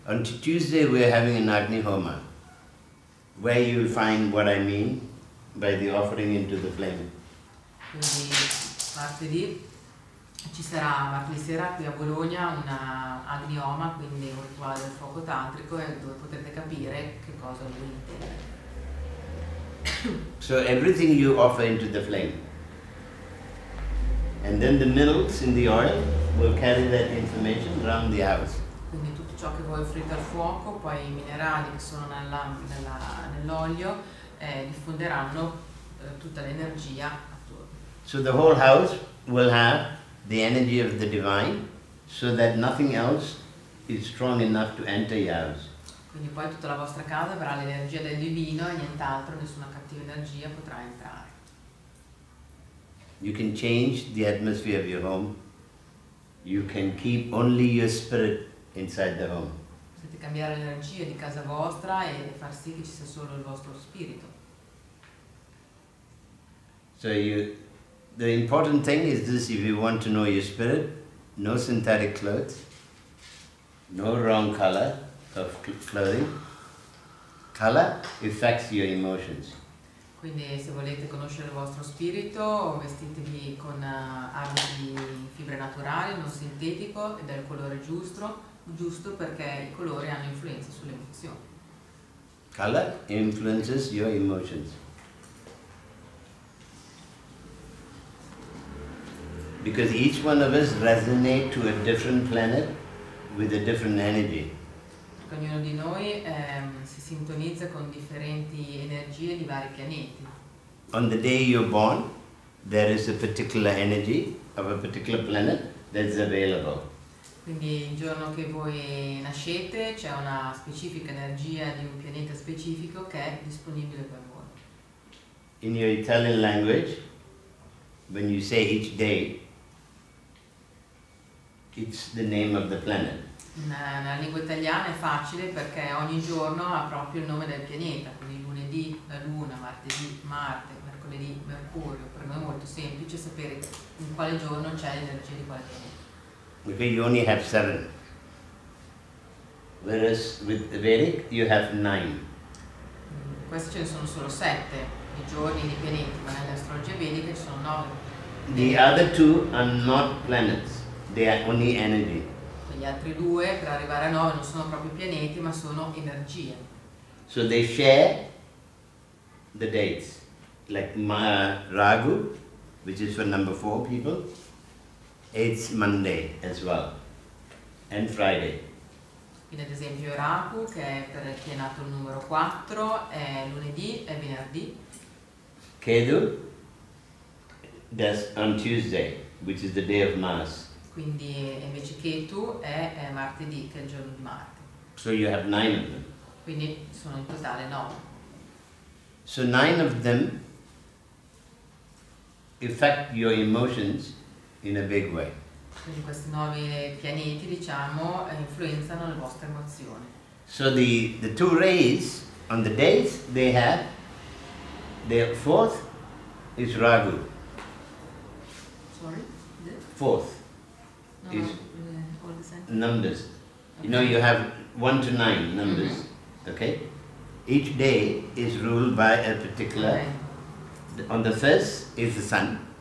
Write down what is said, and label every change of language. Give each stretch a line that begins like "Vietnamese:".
English: On Tuesday we're having an Agni Homa, where you'll find what I mean by the offering into the flame.
Italian: Quindi martedì ci sarà, martedì sera qui a Bologna, una Agni Homa, quindi un rituale del fuoco tantrico, dove potete capire che cosa lui intende.
English: So everything you offer into the flame, and then the minerals in the oil will carry that information around the house.
Italian: Quindi tutto ciò che voi offrite al fuoco, poi i minerali che sono nell'olio diffonderanno tutta l'energia attorno.
English: So the whole house will have the energy of the divine, so that nothing else is strong enough to enter your house.
Italian: Quindi poi tutta la vostra casa avrà l'energia del divino e nient'altro, nessuna cattiva energia potrà entrare.
English: You can change the atmosphere of your home. You can keep only your spirit inside the home.
Italian: Potete cambiare l'energia di casa vostra e far sì che ci sia solo il vostro spirito.
English: So the important thing is this: if you want to know your spirit, no synthetic clothes, no wrong color of clothing. Color affects your emotions.
Italian: Quindi se volete conoscere il vostro spirito, vestitevi con abiti di fibre naturali, non sintetico e del colore giusto perché i colori hanno influenza sulle emozioni.
English: Color influences your emotions. Because each one of us resonate to a different planet with a different energy.
Italian: Perché ognuno di noi si sintonizza con differenti energie di vari pianeti.
English: On the day you're born, there is a particular energy of a particular planet that's available.
Italian: Quindi il giorno che voi nascete c'è una specifica energia di un pianeta specifico che è disponibile per voi.
English: In your Italian language, when you say each day, it's the name of the planet.
Italian: Nella lingua italiana è facile perché ogni giorno ha proprio il nome del pianeta, quindi lunedì la Luna, martedì Marte, mercoledì Mercurio. Per noi è molto semplice sapere in quale giorno c'è l'energia di quale pianeta.
English: Because you only have 7. Whereas with the Vedic, you have 9.
Italian: Questi ce ne sono solo 7 i giorni di pianeti, ma nelle astrologie vediche ci sono 9.
English: The other 2 are not planets, they are only energy.
Italian: Gli altri 2 per arrivare a 9 non sono proprio pianeti ma sono energie.
English: So they share the dates, like Ragu, which is for number 4 people, it's Monday as well, and Friday.
Italian: Quindi ad esempio Rahu, che è per chi è nato il numero 4, è lunedì e venerdì.
English: Ketu, that's on Tuesday, which is the day of Mars.
Italian: Quindi invece Ketu è martedì, che è il giorno di Marte.
English: So you have 9 of them.
Italian: Quindi sono in totale 9.
English: So 9 of them affect your emotions in a big way.
Italian: Quindi questi 9 pianeti, diciamo, influenzano le vostre emozioni.
English: So the 2 rays on the days they have, their 4th is Ragu. Sorry? 4th No, is all the same. numbers. Okay. You know, you have 1 to 9 numbers, okay? Each day is ruled by a particular, on the first is the sun.